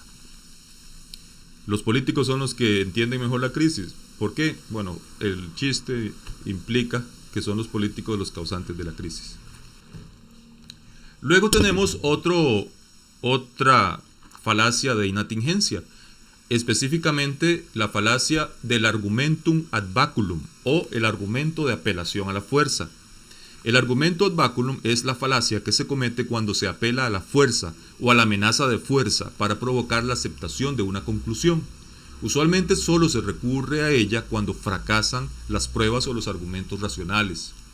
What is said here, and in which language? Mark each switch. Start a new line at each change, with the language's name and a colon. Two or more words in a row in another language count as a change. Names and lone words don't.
Spanish: Los políticos son los que entienden mejor la crisis. ¿Por qué? Bueno, el chiste implica que son los políticos los causantes de la crisis. Luego tenemos otra falacia de inatingencia, específicamente la falacia del
Latin: argumentum ad baculum,
Spanish: o el argumento de apelación a la fuerza. El argumento
Latin: ad baculum
Spanish: es la falacia que se comete cuando se apela a la fuerza o a la amenaza de fuerza para provocar la aceptación de una conclusión. Usualmente solo se recurre a ella cuando fracasan las pruebas o los argumentos racionales.